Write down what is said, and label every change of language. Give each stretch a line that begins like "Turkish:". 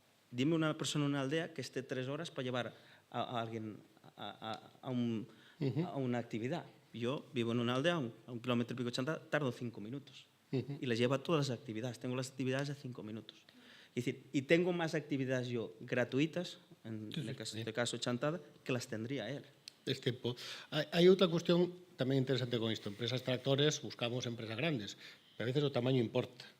Spanish: Dime una persona en una aldea que esté 3 horas para llevar a alguien a una actividad. Yo vivo en una aldea, a un kilómetro y pico de Chantada, tardo 5 minutos. Y les llevo a todas las actividades. Tengo las actividades de 5 minutos. Es decir, y tengo más actividades yo gratuitas, en este caso Chantada, que las tendría él.
Galician: Es tempo. Hai outra cuestión tamén interesante con isto.
Spanish: Empresas tractores, buscamos empresas grandes, pero a veces
Galician: o tamaño importa.